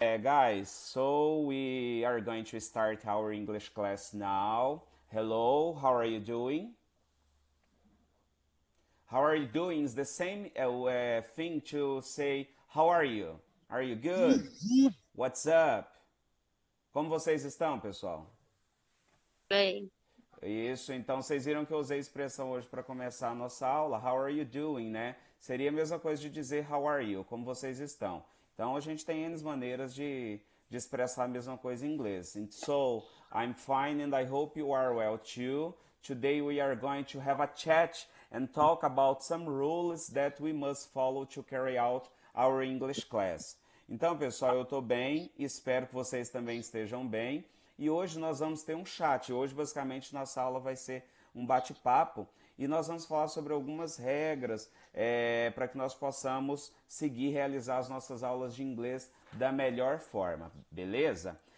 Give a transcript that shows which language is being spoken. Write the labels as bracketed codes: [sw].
[en] Guys, so we are going to start our English class now. Hello, how are you doing? How are you doing is the same thing to say how are you? Are you good? What's up? [pt] Como vocês estão, pessoal? Bem, Isso, então vocês viram que eu usei a expressão hoje para começar a nossa aula. [en] How are you doing, [pt] né? Seria a mesma coisa de dizer [en] how are you, [pt] como vocês estão. Então a gente tem N maneiras de expressar a mesma coisa em inglês. [en] And so, I'm fine and I hope you are well too. Today we are going to have a chat and talk about some rules that we must follow to carry out our English class. [pt] Então, pessoal, eu estou bem, espero que vocês também estejam bem. E hoje nós vamos ter um chat. Hoje, basicamente, nossa aula vai ser um bate-papo e nós vamos falar sobre algumas regras para que nós possamos seguir e realizar as nossas aulas de inglês da melhor forma, beleza?